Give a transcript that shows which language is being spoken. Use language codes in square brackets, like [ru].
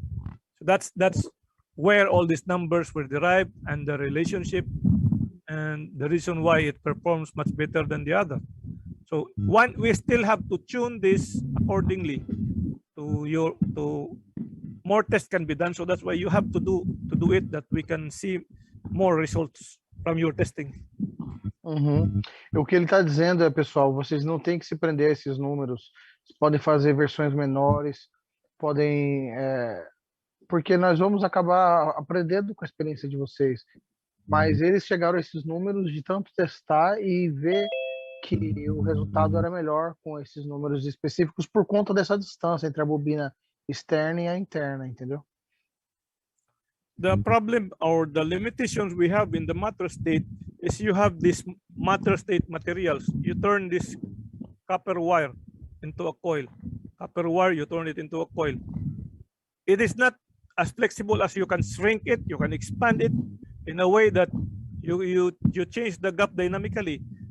[en] So that's where all these numbers were derived, and the relationship, and the reason why it performs much better than the other. So we still have to tune this accordingly to more tests can be done. So that's why you have to do it, that we can see more results from your testing. [pt] O que ele está dizendo é, pessoal, vocês não têm que se prender a esses números. Vocês podem fazer versões menores, podem, porque nós vamos acabar aprendendo com a experiência de vocês. Mas eles chegaram a esses números de tanto testar e ver que o resultado era melhor com esses números específicos por conta dessa distância entre a bobina externa e a interna, entendeu? [en] The problem or the limitations we have in the matter state is you have this matter state materials. You turn this copper wire into a coil. Copper wire, you turn it into a coil. It is not as flexible as you can shrink it, you can expand it in a way that you change the gap dynamically.